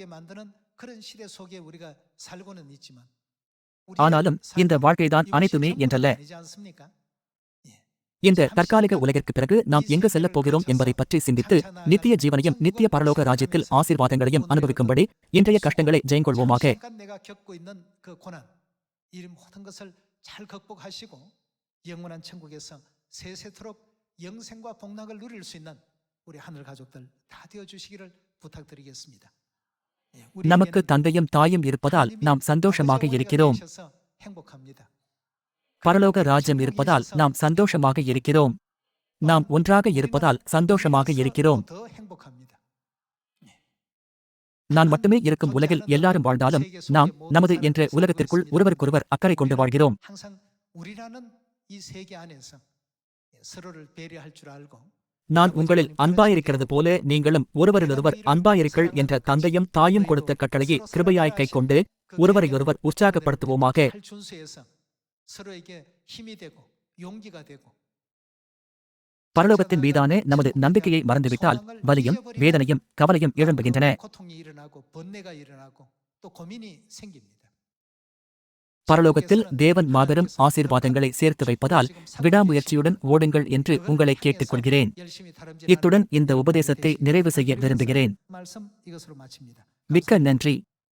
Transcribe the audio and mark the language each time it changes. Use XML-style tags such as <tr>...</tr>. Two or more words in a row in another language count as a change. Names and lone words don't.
<ta>ஆனாலும் இந்த வாழ்க்கைதான் அனைத்துமே என்றல்ல. இந்த தற்காலிக உலகிற்கு பிறகு நாம் எங்கு செல்லப் போகிறோம் என்பதை பற்றி சிந்தித்து நித்திய ஜீவனையும் நித்திய பரலோக ராஜ்யத்தில் ஆசீர்வாதங்களையும் அனுபவிக்கும்படி இன்றைய கஷ்டங்களை ஜெயங்கொள்வோமாக.</ta> <ko>잘 극복하시고 영원한 천국에서 세세토록 영생과 복락을 누릴 수 있는 우리 하늘 가족들 다 되어 주시기를 부탁드리겠습니다.</ko> <ta>நமக்கு தந்தையும் தாயும் இருப்பதால் நாம் சந்தோஷமாக இருக்கிறோம்.</ta> <ko>행복합니다.</ko> <ta>பரலோக ராஜ்யம் இருப்பதால் நாம் சந்தோஷமாக இருக்கிறோம். நாம் ஒன்றாக இருப்பதால் சந்தோஷமாக இருக்கிறோம்.</ta> <ko>더 행복합니다.</ko> <ta>நான் மட்டுமே இருக்கும் உலகில் எல்லாரும் வாழ்ந்தாலும் நாம் நமது என்ற உலகத்திற்குள் ஒருவருக்கொருவர் அக்கறை கொண்டு வாழ்கிறோம்.</ta> <ko>항상 우리라는 이 세계 안에서 서로를 배려할 줄 알고</ko> <ta>நான் உங்களில் அன்பாயிருக்கிறது போல நீங்களும் ஒருவரிலொருவர் அன்பாயிருங்கள் என்ற தந்தையும் தாயும் கொடுத்த கட்டளையை கிருபையாய் கைக்கொண்டு ஒருவரையொருவர் உற்சாகப்படுத்துவோமாக.</ta> <ko>할 준수해서 서로에게 힘이 되고 용기가 되고</ko> <ta>பரலோகத்தின் மீதான நமது நம்பிக்கையை மறந்துவிட்டால் வலியும் வேதனையும் கவலையும் எழும்புகின்றன.</ta> <ko>고통이 일어나고 번뇌가 일어나고 또 고민이 생깁니다.</ko> <ta>பரலோகத்தில் தேவன் மாபெரும் ஆசீர்வாதங்களை சேர்த்து வைப்பதால் விடாமுயற்சியுடன் ஓடுங்கள் என்று உங்களை கேட்டுக்கொள்கிறேன். இத்துடன் இந்த உபதேசத்தை நிறைவு செய்ய விரும்புகிறேன்.</ta> <ko>말씀 이것으로 마칩니다.</ko> <ta>மிக்க நன்றி.</ta>